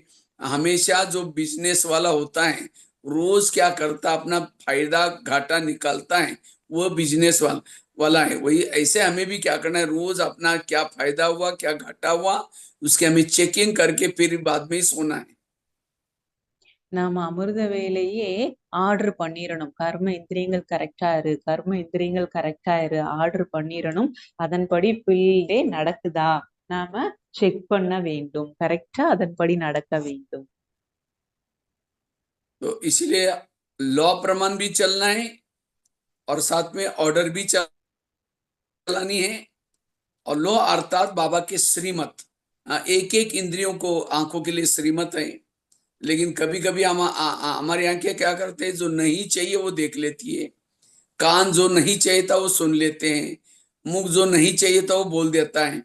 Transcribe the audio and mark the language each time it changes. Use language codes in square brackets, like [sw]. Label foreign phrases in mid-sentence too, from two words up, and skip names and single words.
[hi] हमेशा जो बिजनेस वाला होता है रोज क्या करता, अपना फायदा घाटा निकालता है, वो बिजनेस वाला है। वही ऐसे हमें भी क्या करना है, रोज अपना क्या फायदा हुआ क्या घाटा हुआ उसके हमें चेकिंग करके फिर बाद में ही सोना है। [ta] நாம அமிர்த வேலையே ஆர்டர் பண்ணிரணும். கர்ம இந்திரியங்கள் கரெக்டா இரு, கர்ம இந்திரியங்கள் கரெக்டா இரு, ஆர்டர் பண்ணிரணும். அதன்படி [en] full day [ta] நடக்குதா நாம செக் பண்ண வேண்டும். கரெக்டா அதன்படி நடக்க வேண்டும். [hi] तो इसलिए लॉ प्रमाण भी चलना है और साथ में ऑर्डर भी चलानी है। और लॉ अर्थात बाबा के श्रीमत, एक एक इंद्रियों को आंखों के लिए श्रीमत है। लेकिन कभी कभी हमारी आंखें क्या करते हैं, जो नहीं चाहिए वो देख लेती है, कान जो नहीं चाहिए था वो सुन लेते हैं, मुख जो नहीं चाहिए था वो बोल देता है।